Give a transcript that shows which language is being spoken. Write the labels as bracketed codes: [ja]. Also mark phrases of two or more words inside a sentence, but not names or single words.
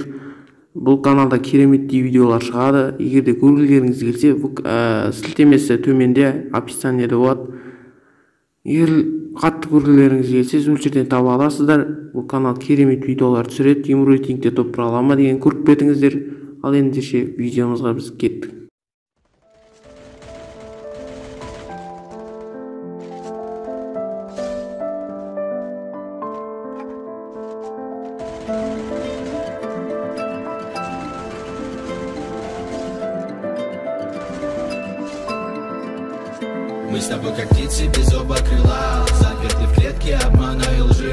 [kk] Бұл каналда кереметті видеолар шығады. Егер де көргілеріңіз келсе, сілтемесі төменде описаниеде болады. Егер қатты көргілеріңіз келсе, сол жерден таба аласыздар. Бұл канал керемет видеолар түсіреді. Тимур рейтингте топ бұра ала ма деген көріп кетіңіздер. Ал ендеше видеомызға біз кеттік. [ru] Мы с тобой как птицы без оба крыла, заперты в клетке обмана и лжи.